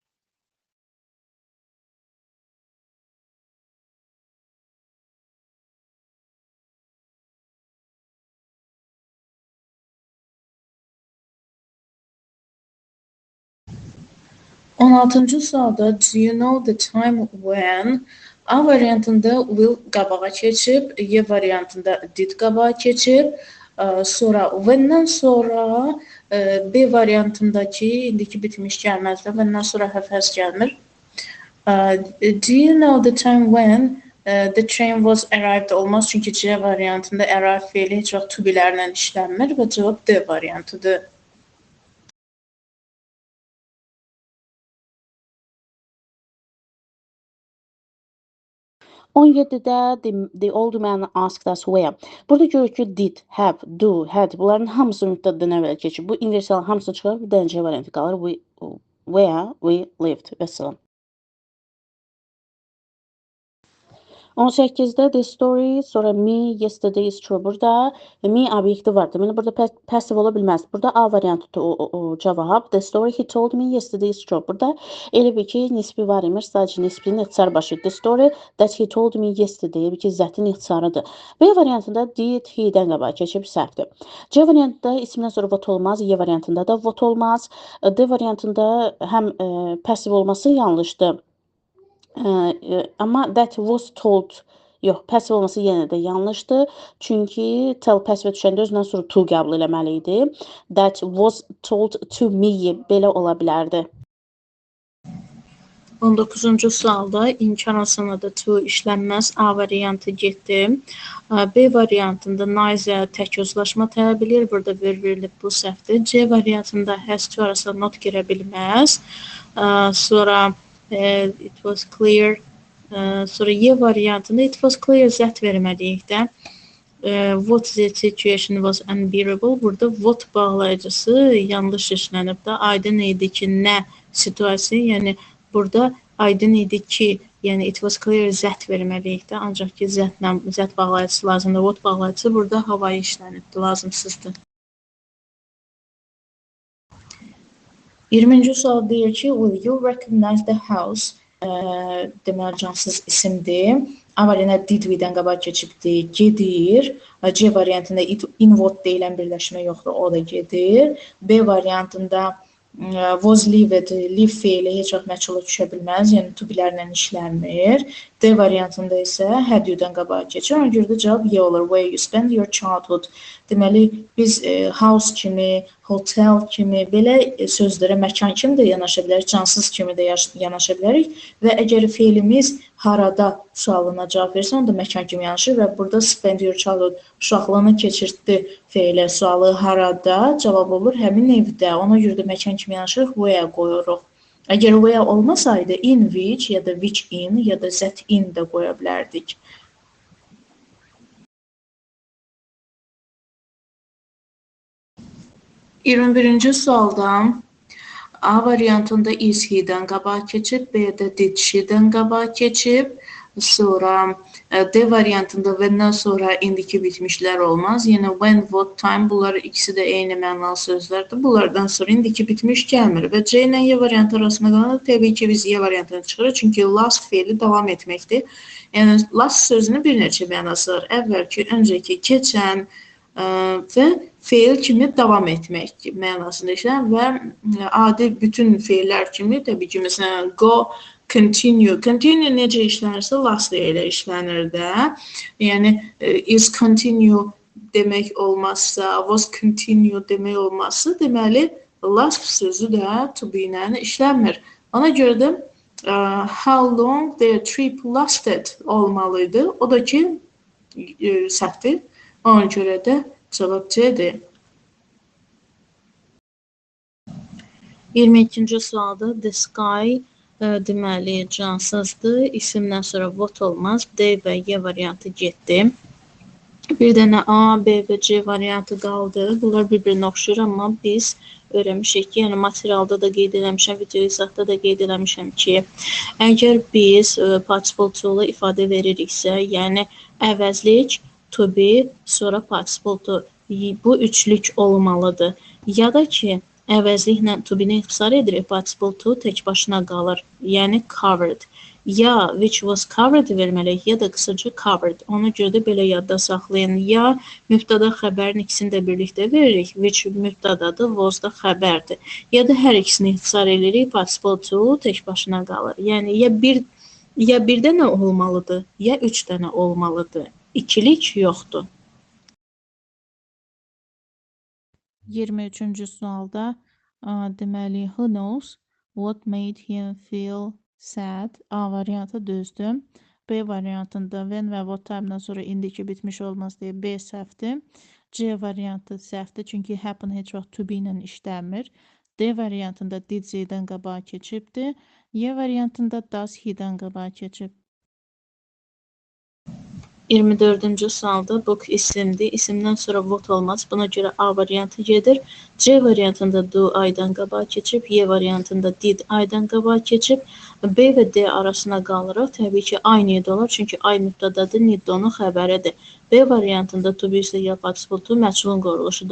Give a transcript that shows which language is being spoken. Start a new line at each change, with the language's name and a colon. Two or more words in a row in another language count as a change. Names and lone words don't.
Azerbaijani: On 16-cı sualda
English: do you know the time when?
Azerbaijani: A variantında will qabağa keçib, Y variantında did qabağa keçib, sonra when-dən sonra B variantındakı indiki bitmiş gəlməzdir. When-dən sonra həfəz gəlmir.
English: Do you know the time when the train was arrived
Azerbaijani: olmaz, çünki C variantında arrive feili heç vaxt
English: to be-lərlə
Azerbaijani: işlənmir və cavab D variantıdır.
English: 17-də the old man asked us where.
Azerbaijani: Burada görürük ki
English: did, have, do, had
Azerbaijani: bunların hamısı mübtədən əvvəl keçib. Bu inversiyaların hamısını çıxarıb bir dənə C variantı qalır.
English: Where we lived.
Azerbaijani: Vəssalam.
English: 18-də the story, sonra me, yesterday is true.
Azerbaijani: Burada me obyekti var. Deməli, burada passive ola bilməz. Burada A variantıdır o cavab.
English: The story he told me yesterday is true.
Azerbaijani: Burada elə bir ki, nisbi var imiş. Sadəcə nisbinin ixtisar başı.
English: The story that he told me yesterday.
Azerbaijani: Elə bir ki, zətin ixtisarıdır. B variantında
English: did, he-dən
Azerbaijani: qabağa keçib səhvdir. C variantında ismdən sonra what olmaz. Y variantında da what olmaz. D variantında həm passive olması yanlışdır. Amma
English: that was told
Azerbaijani: yox, passive olması yenə də yanlışdır. Çünki tell passive düşəndə özündən sonra to qəbul eləməli idi.
English: That was told to me
Azerbaijani: belə ola bilərdi. 19-cu sualda imkanasına da to işlənməz. A variantı getdi. B variantında neither tək özlaşma tələb edir. Burada verilib bu səhvdir. C variantında
English: has to
Azerbaijani: arasında not girə bilməz.
English: Sonra it was clear.
Azerbaijani: Sonra Y variantında
English: it was clear
Azerbaijani: zət verməliyik də.
English: What the situation was unbearable.
Azerbaijani: Burada what bağlayıcısı yanlış işlənib də. Aydın idi ki, nə situasiya, yəni burada aydın idi ki, yəni
English: it was clear
Azerbaijani: zət verməliyik də. Ancaq ki, zət bağlayıcısı lazımdır. What bağlayıcısı burada havayı işlənibdir, lazımsızdır. 20-ci sual deyir ki,
English: will you recognize the house?
Azerbaijani: Deməli, cansız isimdir. A variantında
English: did we-dən
Azerbaijani: qabaq keçibdir, gedir. C variantında
English: in what
Azerbaijani: deyilən birləşmə yoxdur, o da gedir. B variantında
English: was lived,
Azerbaijani: live feili heç vaxt məchula düşə bilməz, yəni
English: to be-lərlə
Azerbaijani: işlənmir. D variantında isə
English: had you-dən
Azerbaijani: qabağa keçir. Ona görə də cavab Y olur.
English: Where you spend your childhood.
Azerbaijani: Deməli, biz house kimi, hotel kimi, belə sözlərə məkan kimi də yanaşa bilərik, cansız kimi də yanaşa bilərik və əgər feilimiz harada sualına cavab versə, onda məkan kimi yanaşır və burada
English: spend your childhood
Azerbaijani: uşaqlığını keçirtdi feili sualı harada cavab olur həmin evdə. Ona görə də məkan kimi yanaşırıq, where qoyuruq. Əgər where olmasaydı,
English: in which
Azerbaijani: ya da
English: which in
Azerbaijani: ya da
English: that in
Azerbaijani: də qoya bilərdik. $21-ci sualda A variantında
English: is he-dən
Azerbaijani: qabağa keçib, B-də
English: did she-dən
Azerbaijani: qabağa keçib, sonra D variantında when-dən sonra indiki bitmişlər olmaz. Yəni
English: when, what, time
Azerbaijani: bunlar ikisi də eyni mənalı sözlərdir. Bunlardan sonra indiki bitmiş gəlmir və C ilə Y variantı arasında qalan təbii ki, biz Y variantını çıxırıq. Çünki last feili davam etməkdir. Yəni last sözünün bir neçə mənası var. Əvvəlki, öncəki, keçən və feil kimi davam etmək mənasında işlənir və adi bütün feillər kimi, təbii ki, məsələn,
English: go, continue.
Azerbaijani: Continue necə işlənirsə, last ilə işlənir də. Yəni,
English: is continue
Azerbaijani: demək olmazsa,
English: was continue
Azerbaijani: demək olmazsa, deməli, last sözü də
English: to be
Azerbaijani: ilə işlənmir. Ona görə də
English: how long their trip lasted olmalıydı.
Azerbaijani: O da ki, səhvdir. Ona görə də cavab C-dir. 22-ci sualda
English: the sky
Azerbaijani: deməli cansızdır. İsimdən sonra what olmaz. D və Y variantı getdi. Bir dənə A, B və C variantı qaldı. Bunlar bir-birinə oxşuyur, amma biz öyrənmişik ki, yəni materialda da qeyd eləmişəm, video izahda da qeyd eləmişəm ki, əgər biz
English: participle to-lu
Azerbaijani: ifadə veririksə, yəni əvəzlik,
English: to be,
Azerbaijani: sonra
English: participle to.
Azerbaijani: Bu üçlük olmalıdır. Ya da ki, əvəzliklə
English: to be-ni
Azerbaijani: ixtisar edirik,
English: participle to
Azerbaijani: tək başına qalır. Yəni covered. Ya
English: which was covered
Azerbaijani: verməliyik, ya da qısaca covered. Ona görə də belə yadda saxlayın. Ya mübtada xəbərin ikisini də birlikdə veririk. Which mübtadadır, was da xəbərdir. Ya da hər ikisini ixtisar edirik,
English: participle to
Azerbaijani: tək başına qalır. Yəni ya bir dənə olmalıdır, ya üç dənə olmalıdır. İkilik yoxdur. 23-cü sualda deməli
English: who knows what made him feel sad.
Azerbaijani: A variantı düzdür. B variantında when və
English: what time-dan
Azerbaijani: sonra indiki bitmiş olmaz deyə B səhvdir. C variantı səhvdir, çünki happen heç vaxt
English: to be
Azerbaijani: ilə işlənmir. D variantında did Z-dən qabağa keçibdir. Y variantında
English: does he-dən
Azerbaijani: qabağa keçib. 24-cü sualda book isimdir. İsimdən sonra what olmaz. Buna görə A variantı gedir. C variantında do aydan qabağa keçib, Y variantında did aydan qabağa keçib. B və D arasına qalırıq. Təbii ki,
English: ay need
Azerbaijani: olur. Çünki ay mübtədadır, need də onun xəbəridir. B variantında
English: to be
Azerbaijani: ya
English: participle to
Azerbaijani: məchulun quruluşudur.